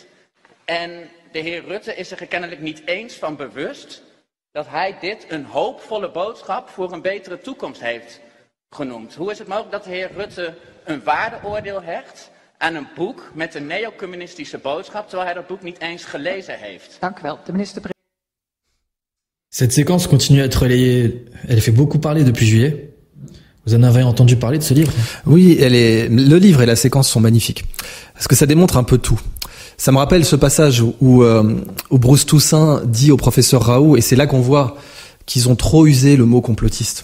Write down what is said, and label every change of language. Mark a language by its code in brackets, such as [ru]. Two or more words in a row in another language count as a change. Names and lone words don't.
[nl] En de heer Rutte is er kennelijk niet eens van bewust dat hij dit een hoopvolle boodschap voor een betere toekomst heeft genoemd. Hoe is het mogelijk dat de heer Rutte een waardeoordeel hecht aan een boek met een neocommunistische boodschap, terwijl hij dat boek niet eens gelezen heeft? Dank u wel. De minister-president. [fr] Cette séquence continue à être relayée. Elle fait beaucoup parler depuis juillet. Vous en avez entendu parler de ce livre? Oui, le livre et la séquence sont magnifiques. Parce que ça démontre un peu tout. Ça me rappelle ce passage où Bruce Toussaint dit au professeur Raoult, et c'est là qu'on voit qu'ils ont trop usé le mot complotiste.